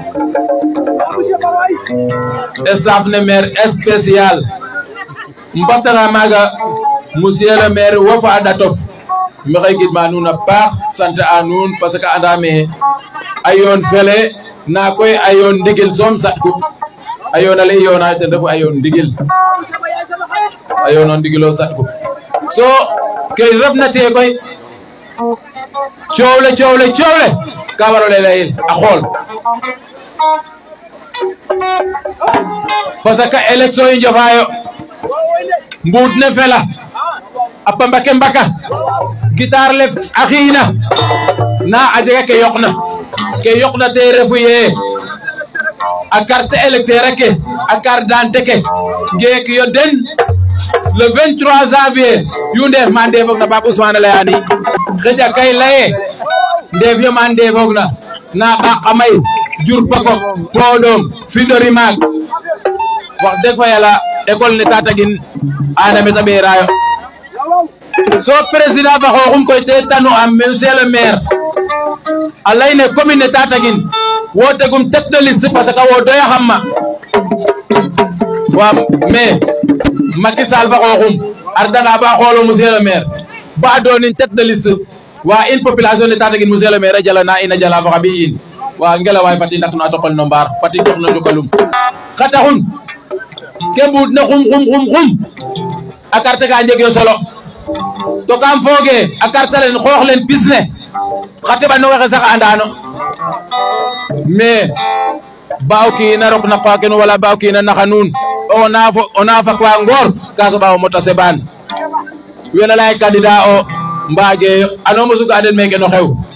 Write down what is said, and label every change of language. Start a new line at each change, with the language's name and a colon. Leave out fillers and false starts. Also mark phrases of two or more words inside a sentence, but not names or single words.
Serer: staff ne
French: maire spécial
Serer: mbattanga maaga
French: monsieur le maire
Serer: wo fa a ɗatof maxey gidma nuun a paax sant a nuun
French: parce que
Serer: andame a yoon fele na koy a yoon ndigil soom saɗku a yoon ale i yoona ten refu a yoon ndigil a yoon o ndigil o saɗku so ke refna te koy coow le ka waro leyel a xool
French: parce que élection
Serer: yi njofayo mbuut ne fela a pamba ke mbaka guitare le a xiina na a jega ke yoqna te refu ye a
French: carte électeur
Serer: ke a
French: carte d'identité
Serer: ke ngeek yo den le 23 janvier yu ndeef ma ndefoog na Pape Ousmane leyani xeja kay leye ndeef yo ma ndefoog na ɓaak a may jur pako podom fidori maak wax deg fa yàlla école ne Tataguine ana meta ɓeerayo so président fa xooxum koy te tanu am
French: monsieur le maire
Serer: a leyne commune ne Tataguine wo tegum
French: tête de liste parce que
Serer: wo doya xam ma wa mais Macky Sall fa xooxum ardanga ba xoolo
French: monsieur le maire
Serer: ba doonin
French: tête de liste
Serer: wa in population ne Tataguine
French: monsieur le maire
Serer: a jala na in a jala fa xa ɓiy in wa ngelawaay fati ndak no a tokol no mbaar fati dox no njukalum xa taxun ke mbuut ne xum a carte ka njeg yo solo to kam fooge a carte len xoox len pis ne xa teɓanoxe xe sax andano mais baaw kiina rok na qoox ken wala baaw kiina naxa nuun ona fak wa ngoor ka soɓa o mota seɓaan wene lay candidat o mbaage ano mosuga den meke no xew